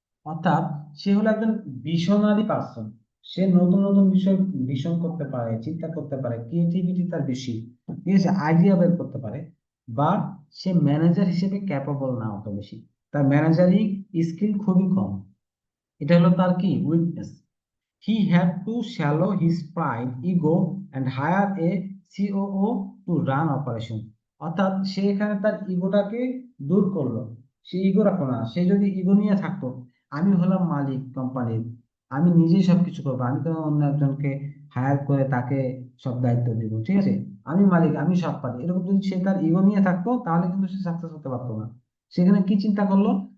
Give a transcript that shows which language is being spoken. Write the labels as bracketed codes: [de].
[bn] অর্থাৎ সে হলো একজন ভিশনারি পার্সন, সে নতুন নতুন বিষয় ভিশন করতে পারে, চিন্তা করতে পারে, ক্রিয়েটিভিটি তার বেশি, ঠিক আছে, আইডিয়া বের করতে পারে। বাট সে ম্যানেজার হিসেবে ক্যাপাবল না অত বেশি, তার ম্যানেজারিং স্কিল খুবই কম। এটা হলো তার কি weakness. [en] He had to swallow his pride, ego and hire a COO to run operation. [bn] অর্থাৎ সে এখানে তার ইগোটাকে দূর করলো। সে ইগো রাখলো না। সে যদি ইগো নিয়ে থাকতো, আমি হলাম মালিক কোম্পানির, আমি নিজেই সবকিছু করবো, আমি তো অন্য একজনকে হায়ার করে তাকে সব দায়িত্ব দিব, ঠিক আছে, আমি মালিক, আমি সব পারি, এরকম যদি সে তার ইগো নিয়ে থাকতো, তাহলে কিন্তু সে সাকসেস হতে পারতো না। সেখানে কি চিন্তা করলো?